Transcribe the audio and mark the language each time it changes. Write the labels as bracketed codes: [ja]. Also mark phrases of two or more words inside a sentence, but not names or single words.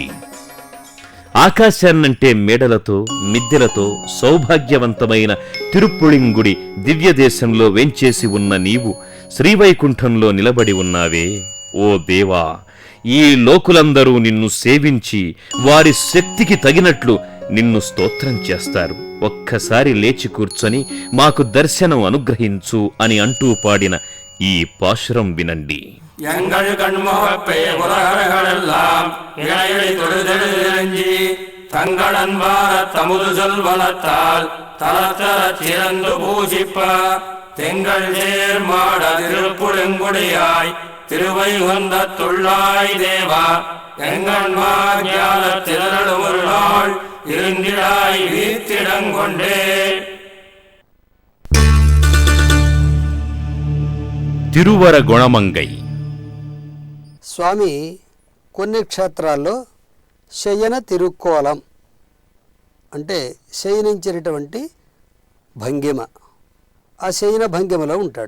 [te] ఆకాశాన్నంటే మేడలతో, మిద్దెలతో సౌభాగ్యవంతమైన తిరుప్పుళింగుడి దివ్యదేశంలో వేంచేసి ఉన్న నీవు శ్రీవైకుంఠంలో నిలబడి ఉన్నావే. ఓ దేవా, ఈ లోకులందరూ నిన్ను సేవించి వారి శక్తికి తగినట్లు నిన్ను స్తోత్రం చేస్తారు. ఒక్కసారి లేచి కూర్చొని మాకు దర్శనం అనుగ్రహించు అని అంటూ పాడిన ఈ పాశురం వినండి. [ta] எங்கள் கண்முகப்பே உலகர்களெல்லாம் இணையடி தொழுதெழுஞ்சி தங்கள் அன்பார தமுது சொல்வனத்தால் தலத்தர திறந்து பூஜிப்ப தெங்கள் சேர்மாட திருப்புழுங்குடியாய் திருவைகுந்தத்துள்ளாய் தேவா எங்கண்மா ஞான திரளும் ஒரு நாள் இருந்திடாய் வீத்திடங்கொண்டே. [te] తిరువర గుణమంగై. స్వామి కొన్ని క్షేత్రాల్లో శయన తిరుక్కోలం అంటే శయనించినటువంటి భంగిమ, ఆ శయన భంగిమలో ఉంటాడు.